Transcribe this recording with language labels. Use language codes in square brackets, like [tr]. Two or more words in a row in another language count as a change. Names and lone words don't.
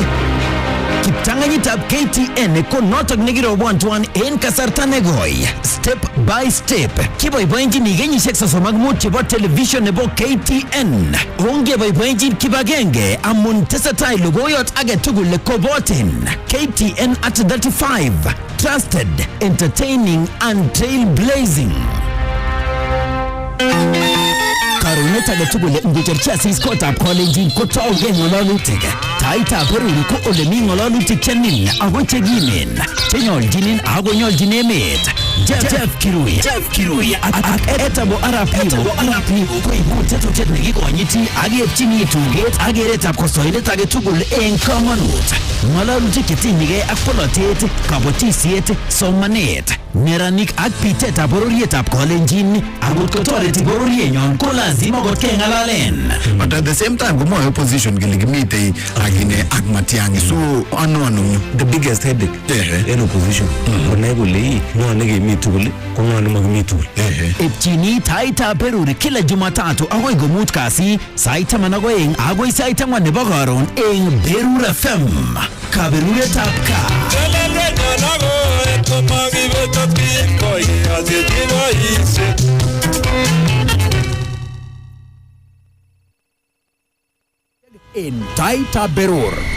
[kln] Kiptang'anyitab KTN ko notok nekirobwantwan en kasarta negoi. [en] Step by step. [kln] Kiboiboenjin kenyisiek 35 chebo television nebo KTN. Ongeboiboenjin kibagenge amun tesetai logoiyot age tugul kobotin. [en] KTN at 35. Trusted, entertaining and trailblazing. [kln] Karunet age tugul ngecherchi asis kotab kolenjin kotouge ng'ololutik. Taaitab Berur ko ole mi ng'ololutik chenin ako chekimen, chenyoljinin ako nyoljin emet. Geff Kirui ak etabo Arap Limo koibu tetutiet nekikonyiti ak yepchini tuget ak keretab kosoindet age tugul en komonut. Ng'ololutik chetinyegei ak polotet, kabotisiet, somanet, neranik ak bitetab bororietab kolenjin akot kotoreti bororienyon ko lazima kot keng'alalen. [en] But at the same time, [kln] kumoe opposition kile kimitei agine ak Matiang'i. So ano [en] the biggest headache in opposition. [kln] Konai kole ng'o nekemi tugul ko ng'o nemakimi tugul. Epchini Taaitab Berur [sw] kila Jumatatu [kln] akoi komut kasi sait 12 akoi sait 4 nebo karon en Berur FM. Kaberuretab kaa. In Taaitab Berur.